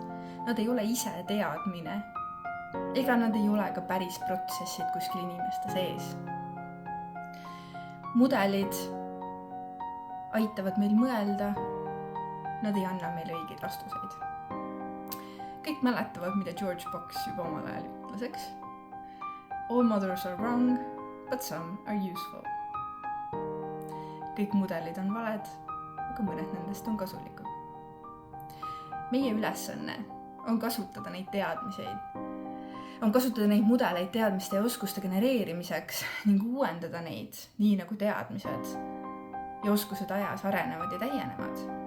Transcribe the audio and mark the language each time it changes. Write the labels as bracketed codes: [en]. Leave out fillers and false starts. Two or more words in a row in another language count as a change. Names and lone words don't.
[et] Nad ei ole ise teadmine, ega nad ei ole ka päris protsessid kuskil inimeste sees. Mudelid aitavad meil mõelda, nad ei anna meile õigeid vastuseid. Kõik mäletavad, mida George Box juba omal ajal ütles, eks? [en] All models are wrong, but some are useful. [et] Kõik mudelid on valed, aga mõned nendest on kasulikud. Meie ülesanne on kasutada neid teadmiseid, on kasutada neid mudeleid teadmiste ja oskuste genereerimiseks ning uuendada neid, nii nagu teadmised ja oskused ajas arenevad ja täienevad.